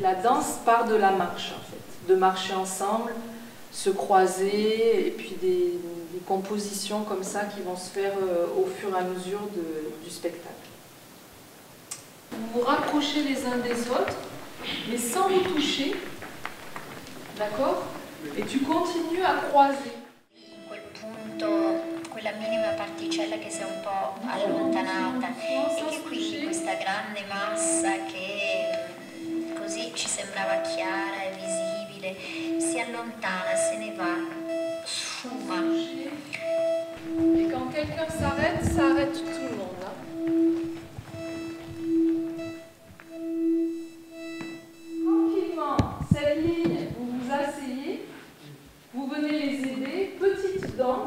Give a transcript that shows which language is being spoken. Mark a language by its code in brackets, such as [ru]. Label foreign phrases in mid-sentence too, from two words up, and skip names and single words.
[fr] La danse part de la marche, en fait. De marcher ensemble, se croiser, et puis des compositions comme ça qui vont se faire au fur et à mesure du spectacle. Vous vous rapprochez les uns des autres, mais sans vous toucher, d'accord? Et tu continues à croiser. [it] Quella minima particella che si è un po' allontanata e che quindi questa grande massa che così ci sembrava chiara e visibile si allontana, se ne va, sfuma. [fr] Et quand quelqu'un s'arrête, ça arrête tout le monde. Tranquillement, cette ligne, vous vous asseyez, vous venez les aider, petite danse.